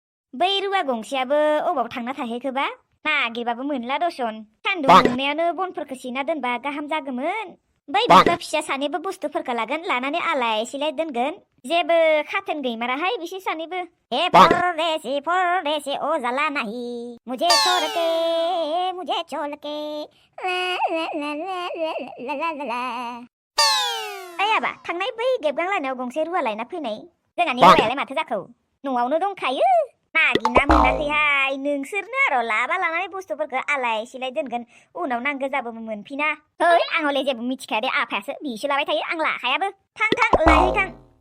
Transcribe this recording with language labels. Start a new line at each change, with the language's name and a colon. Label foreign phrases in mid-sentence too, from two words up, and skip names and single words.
Bodo: बै रुवा गंसेयाबो अबाव थांना थाहैखोबा नागिरबाबो मोनला दसन सान्दुं दुंनायावनो बनफोरखौ सिना दोनबा गाहाम जागौमोन बै बिफा फिसा सानैबो बुस्थुफोरखौ लागोन आलाय सिलाय दोनगोन जेबो खाथोन गैमाराहाय बिसोर सानैबो
Hindi: हे परदेसी ओ जाला नाही मुझे छोड़ के
Bodo: ला आयाबा थांनाय बै गेबगां लानायाव गंसे रुवा लायना फैनाय जोंहानि रुवायालाय माथो जाखो न'आवनो दंखायो नागिरना मोनाखैहाय नोंसोरनो आरो लाबा लानानै बुस्थुफोरखौ आलाय सिलाय दोनगोन उनाव नांगौ जाबो मोनफिना है आं हले जेबो मिथिखाया दे आफायासो बिसो लाबाय थायो आं लाखायाबो थां लायहै थां